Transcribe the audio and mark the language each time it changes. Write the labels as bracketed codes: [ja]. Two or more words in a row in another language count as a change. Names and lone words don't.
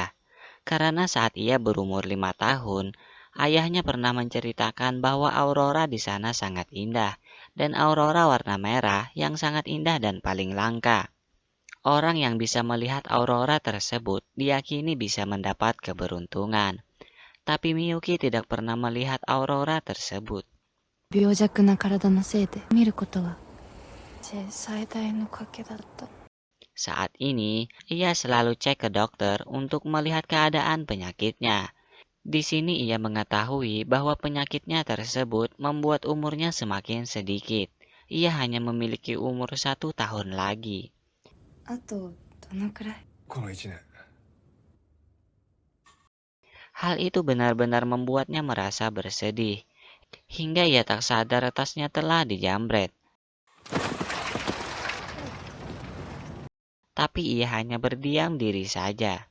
[id] Karena saat ia berumur 5 tahun, ayahnya pernah menceritakan bahwa aurora di sana sangat indah, dan aurora warna merah yang sangat indah dan paling langka. Orang yang bisa melihat aurora tersebut diyakini bisa mendapat keberuntungan. Tapi Miyuki tidak pernah melihat aurora tersebut. [ja] 病弱な体のせいで見ることは最大の賭けだった。 [id] Saat ini, ia selalu cek ke dokter untuk melihat keadaan penyakitnya. Di sini ia mengetahui bahwa penyakitnya tersebut membuat umurnya semakin sedikit. Ia hanya memiliki umur 1 tahun lagi. [ja] あとどのくらい？この1年。 [id] Hal itu benar-benar membuatnya merasa bersedih. Hingga ia tak sadar tasnya telah dijamret. Tapi ia hanya berdiam diri saja.